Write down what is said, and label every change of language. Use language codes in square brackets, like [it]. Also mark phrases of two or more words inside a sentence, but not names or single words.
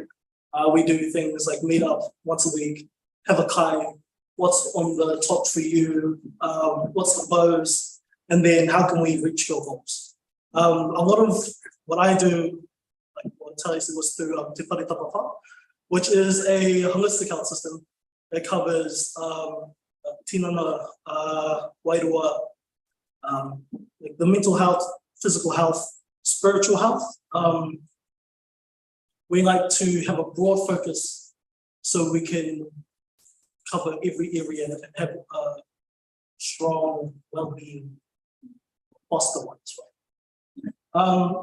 [en] We do things like meet up once a week, have a kai, what's on the top for you, what's the goals, and then how can we reach your goals. A lot of what I do, like what Tali said, was through Te Whare Tapawha, which is a holistic health system that covers [mi] tinana, wairua, [en] like the mental health, physical health, spiritual health. We like to have a broad focus so we can cover every area and have a strong well-being foster ones, right?